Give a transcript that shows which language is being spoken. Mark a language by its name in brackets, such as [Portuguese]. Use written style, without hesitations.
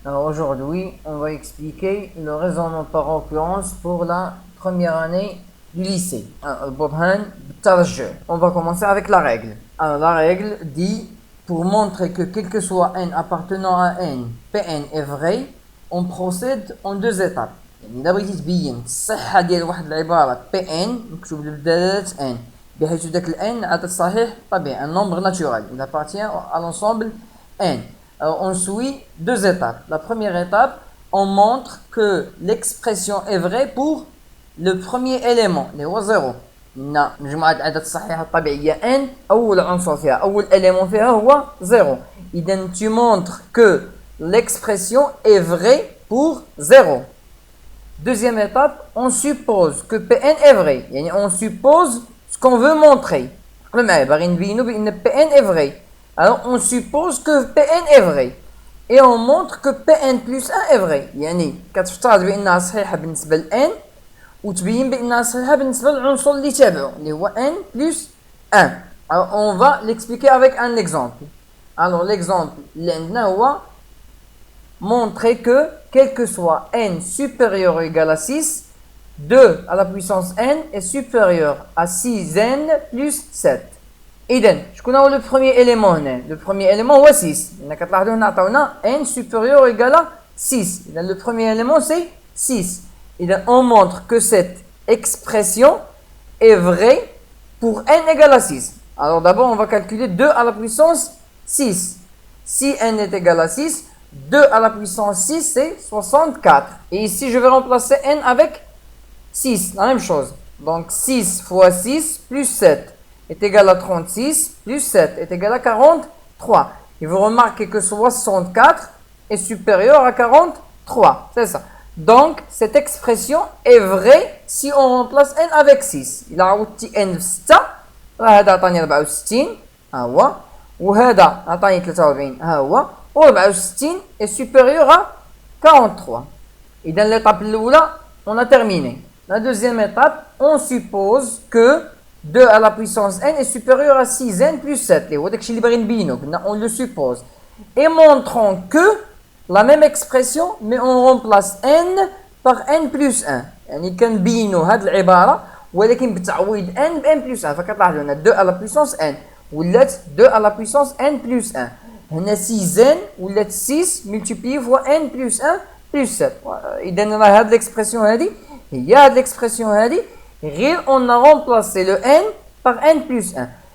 [French] Alors aujourd'hui, on va expliquer le raisonnement par occurrence pour la première année du lycée. On va commencer avec la règle. Alors la règle dit, pour montrer que quel que soit n appartenant à n, Pn est vrai, on procède en deux étapes. [Arabic] يعني إذا بغيتي تبين الصحة ديال واحد العبارة Pn مكتوب بدالة n بحيث ذاك الn عدد صحيح طبيعي, [French] un nombre naturel, il appartient à l'ensemble n. Alors on suit deux étapes. La première étape, on montre que l'expression est vraie pour le premier élément [Arabic] اللي هو [French] 0. [Arabic] قلنا مجموعة الأعداد الصحيحة الطبيعية n, أول عنصر فيها أول élément فيها هو 0. [French] إذا tu montres que l'expression est vraie pour 0. Deuxième étape, on suppose que Pn est vrai. [Arabic] يعني [French] on suppose ce qu'on veut montrer. Pn est vrai. Alors on suppose que Pn est vrai. Et on montre que Pn plus 1 est vrai. [Arabic] يعني كتفترض بأنها صحيحة بالنسبة ل n وتبين بأنها صحيحة بالنسبة للعنصر اللي تابعه اللي هو n plus 1. [French] Alors on va l'expliquer avec un exemple. Alors l'exemple [Arabic] اللي عندنا هو [French] montrer que quel que soit n supérieur ou égal à 6, 2 à la puissance n est supérieur à 6n plus 7. [Arabic] إذن شكون هو [French] le premier élément هنا؟ Le premier élément هو 6. [Arabic] إذا كتلاحظوا هنا عطاونا n [French] supérieur ou égal à [Arabic] 6. [French] إذن le premier élément c'est 6. إذن on montre que cette expression est vraie pour n égale à 6. Alors d'abord on va calculer 2 à la puissance 6. Si n est égal à 6, 2 à la puissance 6 c'est 64. Et ici je vais remplacer n avec 6, la même chose. Donc 6 fois 6 plus 7 est égal à 36, plus 7 est égal à 43. Et vous remarquez que 64 est supérieur à 43. C'est ça. Donc cette expression est vraie si on remplace n avec 6. [Arabic] Il a عوضتي n في 6 وهذا عطاني 64 ها هو وهذا عطاني 43 ها هو و64 [French] est supérieur à 43. Et dans l'étape [Arabic] الأولى [French] on a terminé. La deuxième étape, on suppose que 2 à la puissance n est supérieur à 6n plus 7. On le suppose. Et montrons que la même expression, mais on remplace n par n plus 1. [Arabic] يعني كنبينوا هذه العبارة ولكن بتعويض n ب n plus 1. فكتلاحظوا هنا [French] 2 à la puissance n ولات 2 à la puissance n plus 1. هنا 6n ولات 6 multiplié fois n plus 1 plus 7. [Arabic] إذا هذه [French] l'expression هذه هي هذه l'expression هذه غير on a remplacé le n par n plus 1.